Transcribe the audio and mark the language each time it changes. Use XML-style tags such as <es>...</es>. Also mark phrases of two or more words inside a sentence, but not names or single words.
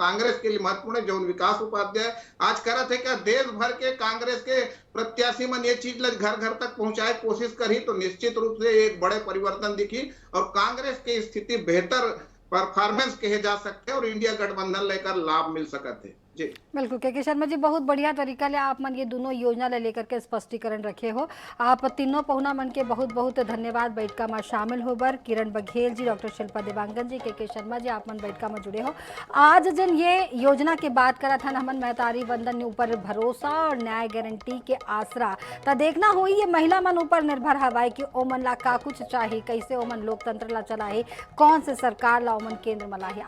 <hne>कांग्रेस के लिए महत्वपूर्ण जौन विकास उपाध्याय आज करत है क्या देश भर के कांग्रेस के प्रत्याशी मन ये चीज घर घर तक पहुंचाए कोशिश करी तो निश्चित रूप से एक बड़े परिवर्तन दिखी और कांग्रेस की स्थिति बेहतर परफॉर्मेंस कहे जा सकते और इंडिया गठबंधन लेकर लाभ मिल सकते। जी बिल्कुल के शर्मा जी बहुत बढ़िया तरीका ले आप मन ये दोनों योजना ले लेकर के स्पष्टीकरण रखे हो। आप तीनों पहुना मन के बहुत बहुत धन्यवाद बैठका में शामिल हो बर। किरण बघेल जी डॉक्टर शिल्पा देवांगन जी के शर्मा जी आप मन बैठका में जुड़े हो। आज जन ये योजना के बात करा था हमन महतारी वंदन ऊपर भरोसा और न्याय गारंटी के आसरा तो देखना हो ये महिला मन ऊपर निर्भर हवाए कि ओमन ला का कुछ चाहिए कैसे ओमन लोकतंत्र ला चलाए कौन से सरकार ला ओमन केंद्र में लाए।</hne>